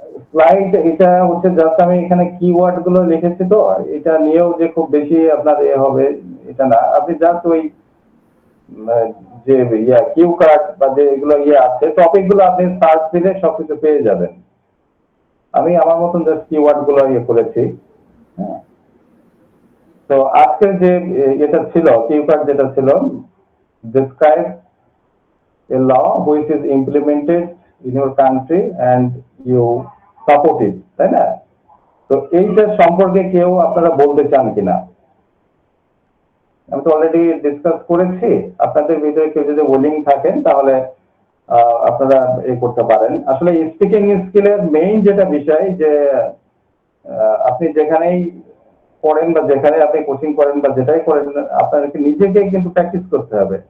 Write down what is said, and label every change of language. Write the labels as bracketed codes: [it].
[bn] Slide এটা হচ্ছে just আমি এখানে কিওয়ার্ড গুলো লিখেছি, তো এটা নিয়েও যে খুব বেশি আপনার এ হবে এটা না। আপনি জাস্ট ওই যে কিউ কার্ড বা যে এগুলো আছে, টপিক গুলো আপনি সার্চ দিলে সবকিছু পেয়ে যাবেন। আমি আমার মতন জাস্ট কিওয়ার্ড গুলো করেছি। হ্যাঁ, তো আজকে যে এটা ছিল কিউ কার্ড, যেটা ছিল [en] describe a law which is implemented in your country and you support it, [bn] তাই না? তো এইটার সম্পর্কে কেউ আপনারা বলতে চান কিনা? আমি তো অলরেডি ডিসকাস করেছি। আপনাদের ভিতরে কেউ যদি উইলিং থাকেন তাহলে আপনারা করতে পারেন। আসলে স্পিকিং স্কিলের মেইন যেটা বিষয় যে আপনি যেখানেই পড়েন বা যেখানে আপনি কোচিং করেন বা যেটাই করেন, আপনাকে নিজেকে কিন্তু প্র্যাকটিস করতে হবে।